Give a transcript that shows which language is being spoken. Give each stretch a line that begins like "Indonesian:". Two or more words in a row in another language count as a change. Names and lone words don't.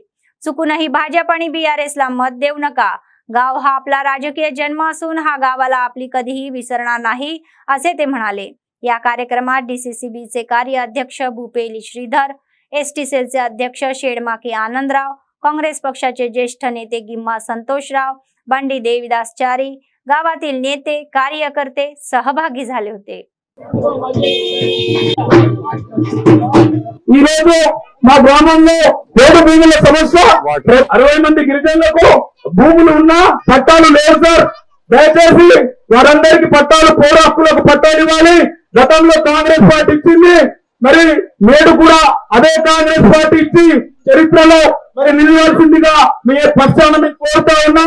Marathi: चुकूनही भाजप आणि बीआरएसला मत देऊ नका. गाव हा आपला राजकीय जन्म असून हा गावाला आपली कधीही विसरणार नाही असे ते म्हणाले. या कार्यक्रमात डीसीसीबीचे कार्य अध्यक्ष भूपेली श्रीधर, एसटी सेलचे अध्यक्ष शेडमाके आनंदराव, काँग्रेस पक्षाचे ज्येष्ठ नेते गिम्मा संतोषराव, बंडी देविदासचारी, गावातील नेते कार्यकर्ते सहभागी झाले होते.
Telugu: మా గ్రామంలో పేద భూముల సమస్య 60 మంది గిరిజనులకు భూములు ఉన్నా పట్టాలు లేవు సార్. దయచేసి వారందరికీ పట్టాలు పౌర హక్కులకు పట్టాలు ఇవ్వాలి. గతంలో కాంగ్రెస్ పార్టీ ఇచ్చింది, మరి నేడు కూడా అదే కాంగ్రెస్ పార్టీ ఇచ్చి చరిత్రలో మరి నిలవాల్సిందిగా మీ పక్షాన మీకు కోరుతా ఉన్నాం.